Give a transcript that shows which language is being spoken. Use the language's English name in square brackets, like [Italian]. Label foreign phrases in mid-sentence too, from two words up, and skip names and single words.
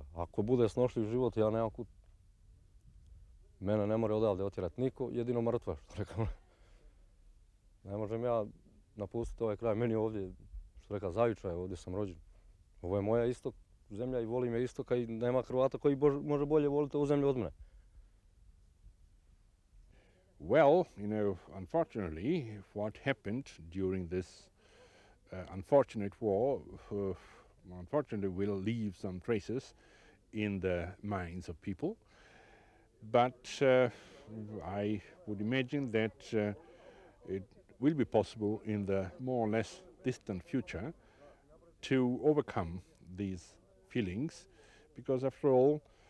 [Serbian] Ako bude snošljiv život, ja nemam kud. Mene ne mora odavde otjerati niko, jedino mrtva, što rekao. Ne možem ja napustiti ovaj kraj. Meni ovdje, što rekao, Zavičaj, ovdje sam rođen. Ovo je moja isto zemlja i volim je istoka i nema Hrvata koji može bolje voliti ovu zemlju od mene. [English] Well, unfortunately, what happened during this unfortunate war, unfortunately will leave some traces in the minds of people. But I would imagine that it will be possible in the more or less distant future to overcome these feelings, because after all,